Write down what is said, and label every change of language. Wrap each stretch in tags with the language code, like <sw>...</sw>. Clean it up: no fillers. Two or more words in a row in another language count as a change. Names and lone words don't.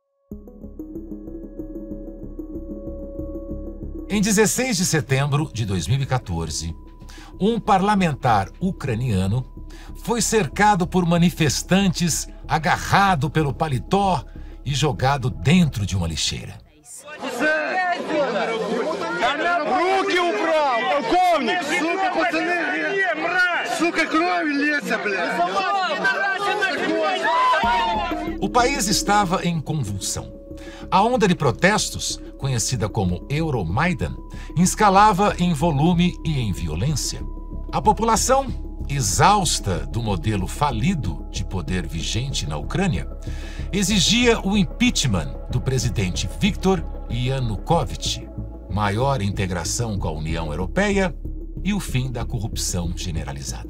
<pt>Em 16 de setembro de 2014, um parlamentar ucraniano foi cercado por manifestantes, agarrado pelo paletó e jogado dentro de uma lixeira.</pt> <ru>Руки убрал, полковник! Сука, пацаны! Сука, кровь льется, блядь!</ru> <pt>O país estava em convulsão. A onda de protestos, conhecida como Euromaidan, escalava em volume e em violência. A população, exausta do modelo falido de poder vigente na Ucrânia, exigia o impeachment do presidente Viktor Yanukovych, maior integração com a União Europeia e o fim da corrupção generalizada.</pt>